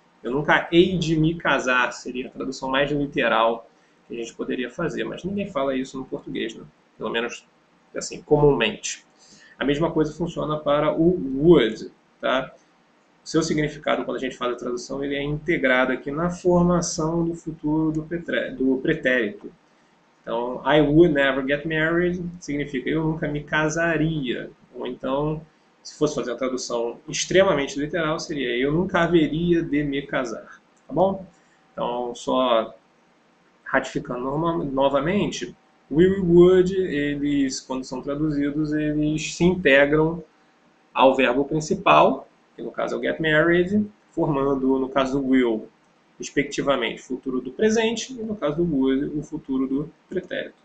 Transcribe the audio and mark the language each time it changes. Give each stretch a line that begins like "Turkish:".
Portuguese: Eu nunca hei de me casar, seria a tradução mais literal que a gente poderia fazer, mas ninguém fala isso no português, né? Pelo menos assim, comumente. A mesma coisa funciona para o would, tá? O seu significado, quando a gente faz a tradução, ele é integrado aqui na formação do futuro do pretérito. Então,
English: I would never get married
Portuguese: significa eu nunca me casaria. Ou então, se fosse fazer a tradução extremamente literal, seria eu nunca haveria de me casar. Tá bom? Então, só ratificando novamente, will e would, eles, quando são traduzidos, eles se integram ao verbo principal, que no caso é o get married, formando, no caso do will, respectivamente, o futuro do presente e, no caso do would, o futuro do pretérito.